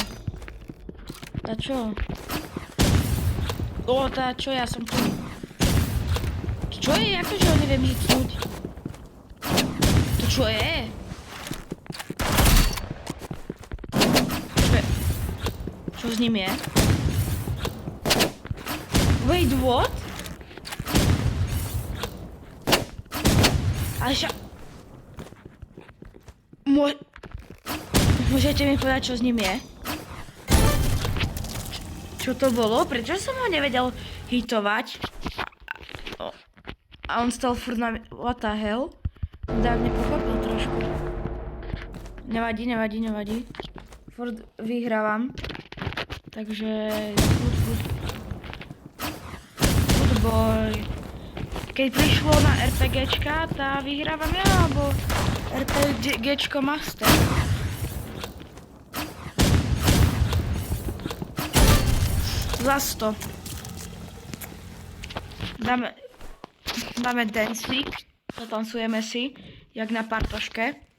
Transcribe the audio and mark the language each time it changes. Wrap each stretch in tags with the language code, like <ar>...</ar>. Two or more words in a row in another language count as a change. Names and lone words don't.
<sk>Tá čo? Tá čo, ja som tu. Čo je? Akože ho neviem hitnúť. To čo je? Čo s ním je?</sk> <en>Wait, what?</en> <sk>Ale Môžete mi povedať, čo s ním je? Čo to bolo? Prečo som ho nevedel hitovať? A on stal furt na...</sk> <en>What the hell?</en> <sk>Tak nepochopil trošku. Nevadí. Furt vyhrávam. Takže...</sk> <en>Good boy.</en> <sk>Keď prišlo na RPGčka, tá vyhrávam ja, alebo RPGčko Master. Zas to. Dáme Dance Week, zatancujeme si, jak na partoške.</sk>